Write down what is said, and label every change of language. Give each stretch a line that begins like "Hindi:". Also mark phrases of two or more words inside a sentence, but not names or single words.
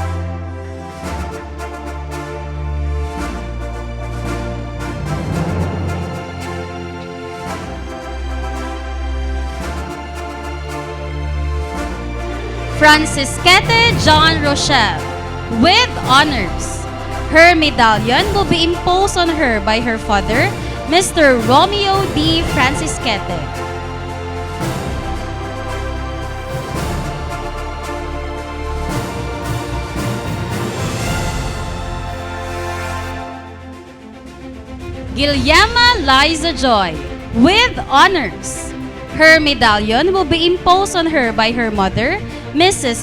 English: Francisquete John Rochelle with honors. Her medallion will be imposed on her by her father, Mr. Romeo D. Francisquete. Guillerma Liza Joy with honors. Her medallion will be imposed on her by her mother, Mrs.